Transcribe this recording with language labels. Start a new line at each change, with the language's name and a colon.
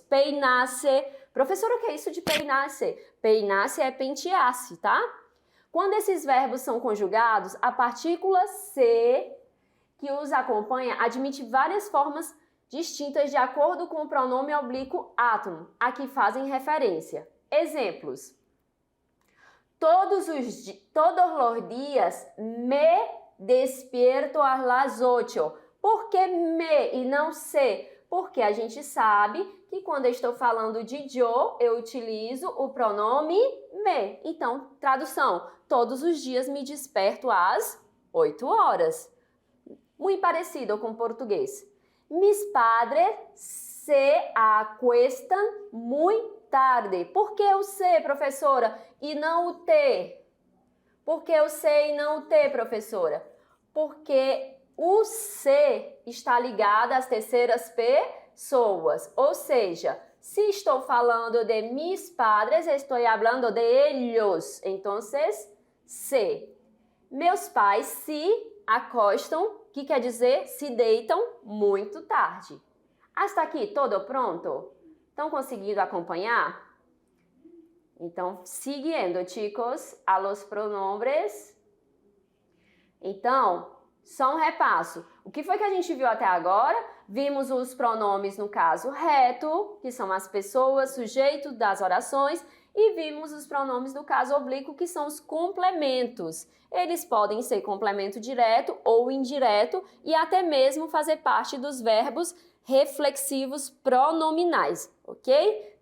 Portuguese: Peinar-se. Professora, o que é isso de peinar-se? Peinar-se é pentear-se, tá? Quando esses verbos são conjugados, a partícula se que os acompanha admite várias formas distintas de acordo com o pronome oblíquo átomo, a que fazem referência. Exemplos.
Spanish: Todos os dias me despierto a las 8.
Portuguese: Por que me e não se? Porque a gente sabe que quando eu estou falando de yo, eu utilizo o pronome me. Então, tradução, todos os dias me desperto às 8 horas. Muito parecido com o português.
Spanish: Mis padres se acuestan muy tarde.
Portuguese: Por que o se, professora, e não o te? Por que o se e não o te, professora? Porque o se está ligado às terceiras pessoas. Ou seja, se estou falando de mis padres, estou
Spanish: hablando de ellos.
Portuguese: Então, se. Meus pais se acostam, que quer dizer se deitam muito tarde.
Spanish: Hasta aqui, todo pronto?
Portuguese: Estão conseguindo acompanhar?
Spanish: Então, siguiendo, chicos, a los pronombres.
Portuguese: Então, só um repasso. O que foi que a gente viu até agora? Vimos os pronomes no caso reto, que são as pessoas, sujeito das orações, e vimos os pronomes do caso oblíquo, que são os complementos. Eles podem ser complemento direto ou indireto e até mesmo fazer parte dos verbos reflexivos pronominais, ok?